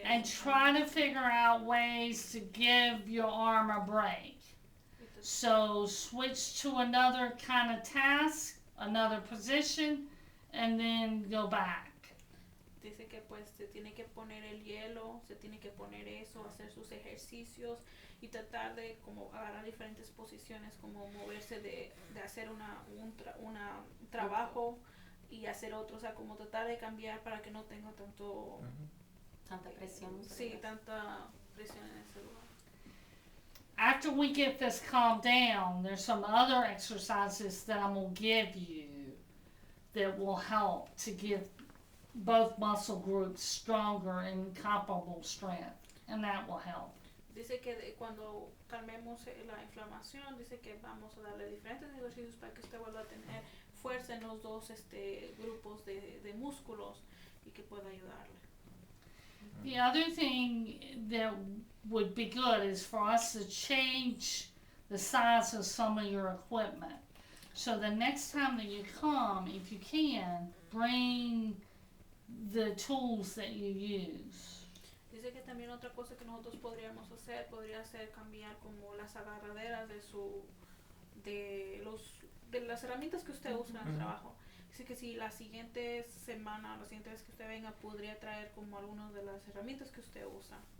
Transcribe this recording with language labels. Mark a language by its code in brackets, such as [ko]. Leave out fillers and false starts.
[en] and try to figure out ways to give your arm a break. So switch to another kind of task, another position, and then go back. [es] Dice que pues se tiene que poner el hielo, se tiene que poner eso, hacer sus ejercicios y tratar de como agarrar diferentes posiciones, como moverse de hacer un trabajo y hacer otro, o sea, como tratar de cambiar para que no tenga tanto, Tanta presión. sí, tanta presión en ese lugar. [en] After we get this calmed down, there's some other exercises that I'm going to give you that will help to give both muscle groups stronger and comparable strength, and that will help. [es] Dice que cuando calmemos la inflamación, dice que vamos a darle diferentes ejercicios para que usted vuelva a tener fuerza en los dos grupos de músculos y que pueda ayudarle. [en] The other thing that would be good is for us to change the size of some of your equipment. So the next time that you come, if you can, bring the tools that you use. [es] Dice que también otra cosa que nosotros podríamos hacer, podría ser cambiar como las agarraderas de las herramientas que usted usa en el trabajo. Dice que si la siguiente semana, la siguiente vez que usted venga, podría traer como algunas de las herramientas que usted usa.